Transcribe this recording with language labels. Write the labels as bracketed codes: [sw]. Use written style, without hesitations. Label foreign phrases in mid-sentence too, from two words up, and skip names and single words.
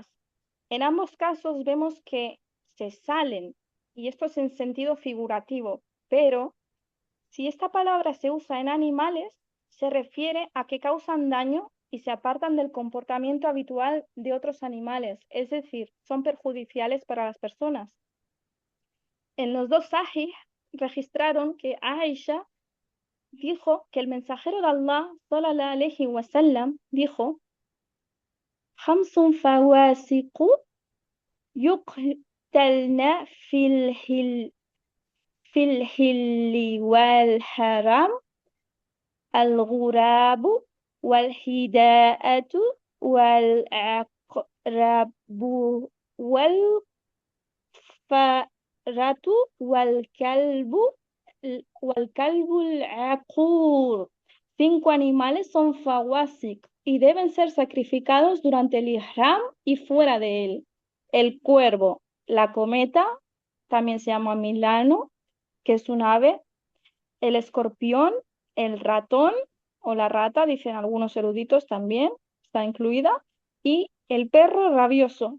[es] En ambos casos vemos que se salen, y esto es en sentido figurativo, pero si esta palabra se usa en animales, se refiere a que causan daño y se apartan del comportamiento habitual de otros animales, es decir, son perjudiciales para las personas. En los dos sahih registraron que Aisha dijo que el mensajero de Allah, [ar] صلى الله عليه وسلم, [es] dijo: [ar] "خمس فواسق يقتلن في الحل والحرم, الغراب والحداءة والعقرب والفأرة والكلب العقور". [es] 5 animales son fawasik y deben ser sacrificados durante el ihram y fuera de él: el cuervo, la cometa, también se llama milano, que es un ave; el escorpión, el ratón o la rata, dicen algunos eruditos también, está incluida; y el perro rabioso.